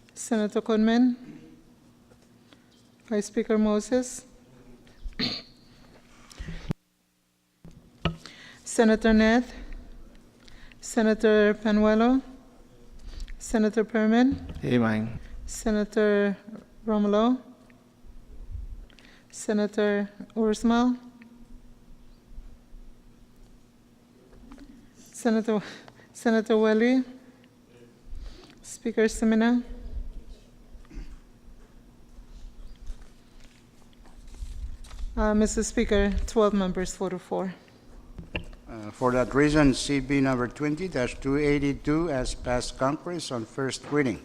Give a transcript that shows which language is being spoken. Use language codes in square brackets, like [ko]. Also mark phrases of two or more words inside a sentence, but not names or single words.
[en] Senator Coleman, Vice Speaker Moses, Senator Ned, Senator Panuelo, Senator Perman, Amen. Senator Romulo, Senator Ursmal, Senator Welly, Speaker Semina, Mr. Speaker, 12 members voted for. For that reason, CB number 20-282 has passed Congress on first reading.